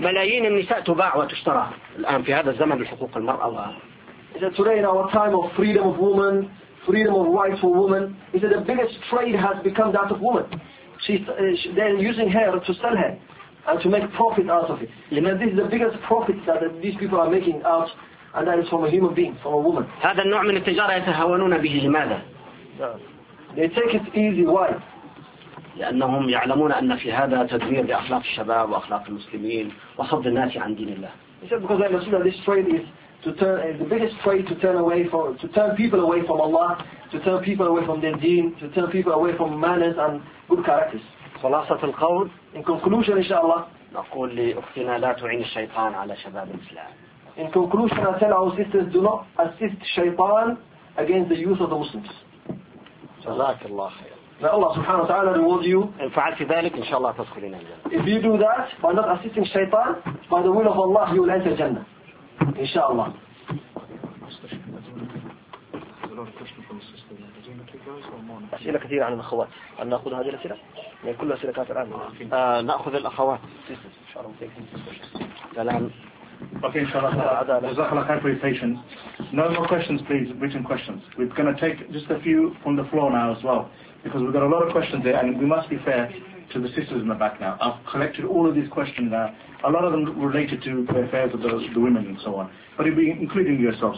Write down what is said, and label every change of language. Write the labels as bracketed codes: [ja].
[ar] ملايين النساء تباع وتشترى الآن في هذا الزمن بحقوق المرأة. [en] He said today in our time of freedom of woman, freedom of rights for women, he said the biggest trade has become that of woman. They're using her to sell her and to make profit out of it. And this is the biggest profit that these people are making out, and that is from a human being, from a woman. [ar] هذا النوع من التجارة يتهاونون به لماذا؟ [en] They take it easy. Why? [ar] لأنهم يعلمون أن في هذا تدمير لأخلاق الشباب وأخلاق المسلمين وصد الناس عن دين الله. [en] He said because I understood that this trade is to turn is the biggest trade to turn away from to turn people away from Allah, to turn people away from their deen, to turn people away from manners and good characters. [ar] خلاصة القول. [en] In conclusion, inshallah. [ar] نقول لأختنا لا تعين الشيطان على شباب الإسلام. [en] In conclusion, I tell our sisters do not assist Shaytan against the youth of the Muslims. [ar] جزاك الله خير. [en] May Allah [ar] سبحانه وتعالى [en] reward you. [ar] إن فعلت ذلك إن شاء الله تدخل الجنة. [en] If you do that by not assisting Shaytan, by the will of Allah you will enter Jannah. [ar] إن شاء الله. أسئلة كثيرة عن الأخوات. هل نأخذ هذه الأسئلة؟ يعني كل أسئلة كافر الآن. نأخذ الأخوات. إن شاء الله. سلام. [en] Okay, inshallah. JazakAllah khair for your patience. No more questions, please, written questions. We're going to take just a few from the floor now as well, because we've got a lot of questions there, and we must be fair to the sisters in the back now. I've collected all of these questions now, a lot of them related to the affairs of the women and so on, but it'll be including yourself.